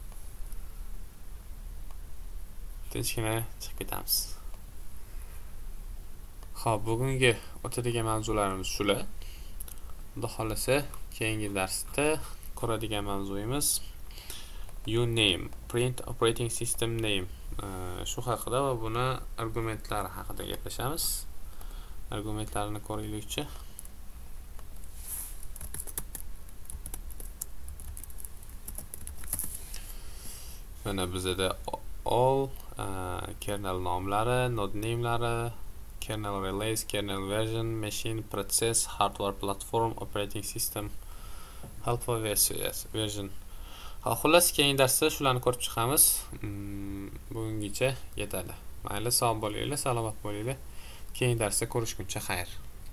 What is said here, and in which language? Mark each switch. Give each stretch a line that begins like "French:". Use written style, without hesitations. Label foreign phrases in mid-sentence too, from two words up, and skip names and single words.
Uzbek: Tinchgina chiqib ketamiz. Xo'p, bugungi o'tadigan mavzularimiz shular. Xudo xolasa, keyingi darsda ko'radigan mavzuyimiz uname,
English: print operating system name.
Uzbek: Shu haqida va buni argumentlari haqida gaplashamiz. Argumentlarini ko'raylikchi. Mana bizda
English: all kernel nomlari, node namelari, kernel release, kernel version, machine, process, hardware platform, operating system, help version.
Uzbek: Xullas, keyingi darsda shularni ko'rib chiqamiz. Bugungacha yetadi. Mayli, sog' bo'linglar, salomat bo'linglar. Keyingi darsda ko'rishguncha xayr.